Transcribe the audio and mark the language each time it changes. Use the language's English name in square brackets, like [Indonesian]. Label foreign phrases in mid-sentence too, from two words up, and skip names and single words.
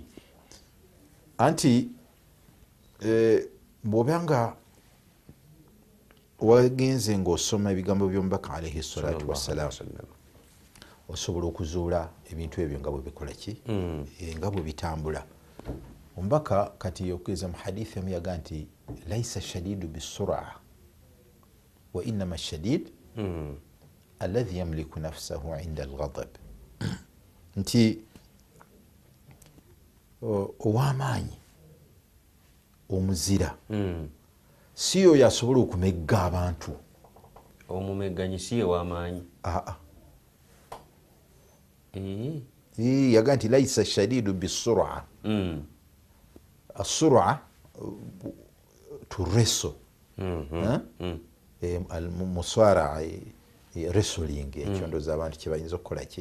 [Ganda] anti bw'obanga wagenze ng'osoma ebigambo by'omubaka [Arabic] عليه الصلاة والسلام [Ganda] osobola okuzuula ebintu ebyo nga bwe bikola ki nga bwe bitambula omubaka kati okugeza mu hadithi emu yaga nti [Arabic] ليس الشديد بالصرعة وإنما الشديد الذي يملك نفسه عند الغضب [Ganda] nti ow'amaanyi omuzira si oyo asobola okumegga abantu omumegganyi si ow'amaanyi yaga nti [Arabic] ليس الشديد بالصرعة [Ganda] asura tureso muswara wrestling ekyondoza abantu kyebayinza okukola ki